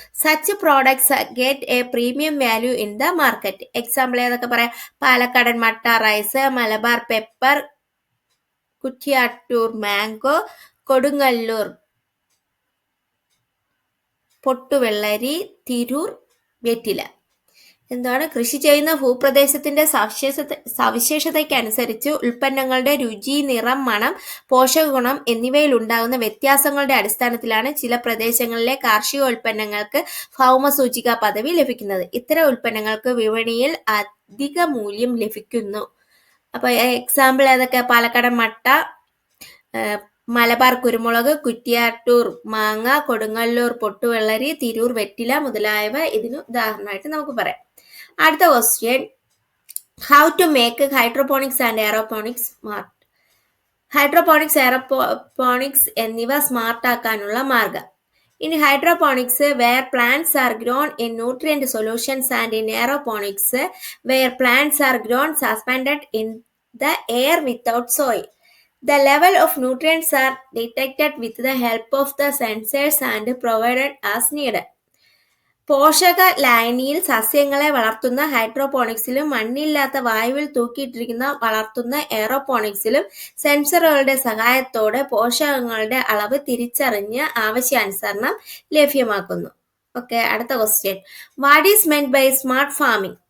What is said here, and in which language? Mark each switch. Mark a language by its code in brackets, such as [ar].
[en] Such products get a premium value in the market. [ml] Example ഏതൊക്കെ പറയാം? പാലക്കാടൻ മട്ട rice, Malabar pepper, Kuttiattoor mango, Kodungallur പൊട്ടുവെള്ളരി, Tirur വെറ്റില. കൃഷി ചെയ്യുന്ന ഭൂപ്രദേശത്തിന്റെ സവിശേഷതയ്ക്കനുസരിച്ച് ഉൽപ്പന്നങ്ങളുടെ രുചി, നിറം, മണം, പോഷകഗുണം എന്നിവയിൽ ഉണ്ടാകുന്ന വ്യത്യാസങ്ങളുടെ അടിസ്ഥാനത്തിലാണ് ചില പ്രദേശങ്ങളിലെ കാർഷികോൽപ്പന്നങ്ങൾക്ക് ഭൗമസൂചിക പദവി ലഭിക്കുന്നത്. ഇത്തരം ഉൽപ്പന്നങ്ങൾക്ക് വിപണിയിൽ അധിക മൂല്യം ലഭിക്കുന്നു. അപ്പൊ എക്സാമ്പിൾ ഏതൊക്കെ? പാലക്കാടൻ മട്ട, മലബാർ കുരുമുളക്, കുറ്റിയാട്ടൂർ മാങ്ങ, കൊടുങ്ങല്ലൂർ പൊട്ടുവെള്ളരി, തിരൂർ വെറ്റില മുതലായവ ഇതിന് ഉദാഹരണമായിട്ട് നമുക്ക് പറയാം. [en] അടുത്ത question, how to make hydroponics and aeroponics smart? [ml] Hydroponics, aeroponics എന്നിവ സ്മാർട്ട് ആക്കാനുള്ള മാർഗം. [en] In hydroponics, where plants are grown in nutrient solutions, and in aeroponics, where plants are grown suspended in the air without soil. The level of nutrients are detected with the help of the sensors and provided as needed. [ml] പോഷക ലായനിയിൽ സസ്യങ്ങളെ വളർത്തുന്ന ഹൈഡ്രോപോണിക്സിലും മണ്ണില്ലാത്ത വായുവിൽ തൂക്കിയിട്ടിരിക്കുന്ന വളർത്തുന്ന എയറോപോണിക്സിലും സെൻസറുകളുടെ സഹായത്തോടെ പോഷകങ്ങളുടെ അളവ് തിരിച്ചറിഞ്ഞ് ആവശ്യാനുസരണം ലഭ്യമാക്കുന്നു. [en] Okay, അടുത്ത question, what is meant by smart farming?